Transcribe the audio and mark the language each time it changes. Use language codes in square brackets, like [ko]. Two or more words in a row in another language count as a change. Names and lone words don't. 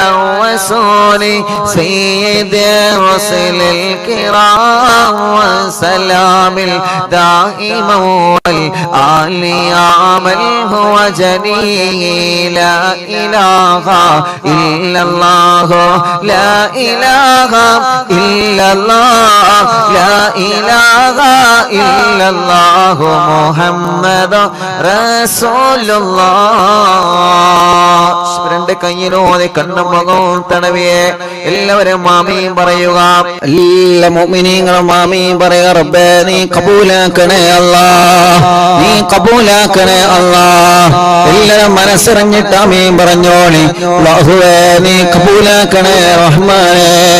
[ar] الرسول سيد الرسل الكرام وسلام الدائم والآل يا من هو جليل لا إله إلا الله لا إله إلا الله لا إله إلا الله محمد رسول [ml] الله രണ്ട് കയ്യിലോടെ കണ്ണും മുഖവും തടവിയെ എല്ലാവരും ആമീൻ പറയുക എല്ലാ മുഅ്മിനീങ്ങളും ആമീൻ പറയുക റബ്ബേ നീ കബൂലാക്കണേ അല്ലാഹ് നീ കബൂലാക്കണേ അല്ലാഹ് എല്ലാവരും മനസ്സറിഞ്ഞിട്ട് ആമീൻ പറഞ്ഞോളി അല്ലാഹുവേ നീ കബൂലാക്കണേ റഹ്മാനേ